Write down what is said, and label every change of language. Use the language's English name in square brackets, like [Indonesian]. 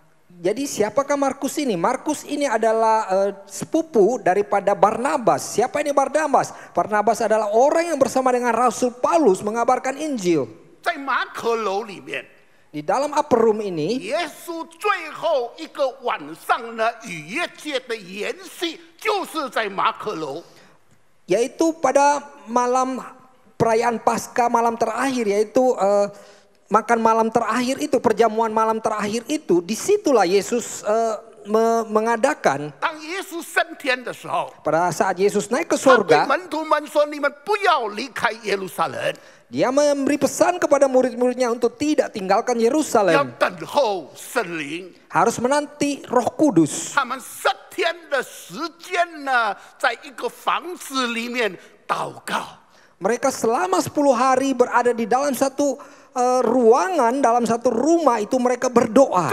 [Indonesian] Jadi siapakah Markus ini? Markus ini adalah sepupu daripada Barnabas. Siapa ini Barnabas? Barnabas adalah orang yang bersama dengan Rasul Paulus mengabarkan Injil. [Chinese] 在马可楼里面， [Indonesian] Di dalam upper room ini, [Chinese] 耶稣最后一个晚上呢，逾越节的筵席就是在马可楼。 [Indonesian] yaitu pada malam perayaan Paskah malam terakhir, yaitu makan malam terakhir itu, perjamuan malam terakhir itu, disitulah Yesus mengadakan. [Chinese] 当耶耶稣升天的时候， [Indonesian] Pada saat Yesus naik ke [Chinese] 他对 [Indonesian] surga, [Chinese] 门徒们说：“你们不要离开耶路撒冷， [Indonesian] dia memberi pesan kepada murid-muridnya untuk tidak tinggalkan [Chinese] 要 [Indonesian] Yerusalem. [Chinese] 等候圣灵。 [Indonesian] Harus menanti Roh Kudus. [Chinese] 他们7天的时间呢，在一个房子里面祷告。 [Indonesian] Mereka selama 10 hari berada di dalam satu ruangan, dalam satu rumah itu mereka berdoa.